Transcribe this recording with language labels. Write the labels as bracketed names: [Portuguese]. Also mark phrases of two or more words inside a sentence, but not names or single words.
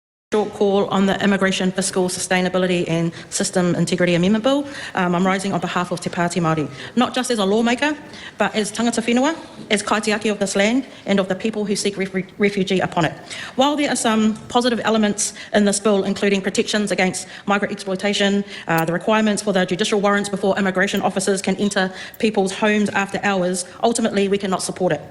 [English] Short call on the Immigration, Fiscal, Sustainability and System Integrity Amendment Bill. I'm rising on behalf of Te Pāti Māori, not just as a lawmaker, but as [Māori] tangata whenua, [English] as kaitiaki of this land and of the people who seek refugee upon it. While there are some positive elements in this bill, including protections against migrant exploitation, the requirements for the judicial warrants before immigration officers can enter people's homes after hours, ultimately we cannot support it.